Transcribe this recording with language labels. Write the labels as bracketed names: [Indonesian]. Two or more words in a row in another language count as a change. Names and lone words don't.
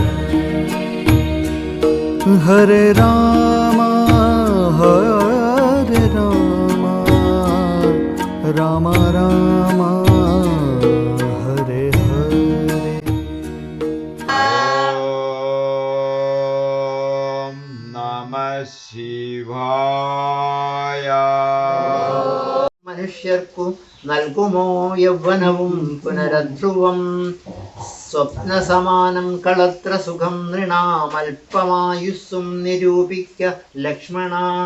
[Sanskrit] ഹരേ രാമ ഹരേ രാമ രാമ രാമ ഹരേ ഹരേ. ഓം നമഃ ശിവായ. [Malayalam] മനുഷ്യർക്കു നൽകുമോ യൗവനവും പുനരധ്രുവം സ്വപ്നസമാനം കളത്ര സുഖം നൃണാമൽപമായുസ്സും നിരൂപിക്ക ലക്ഷ്മണ.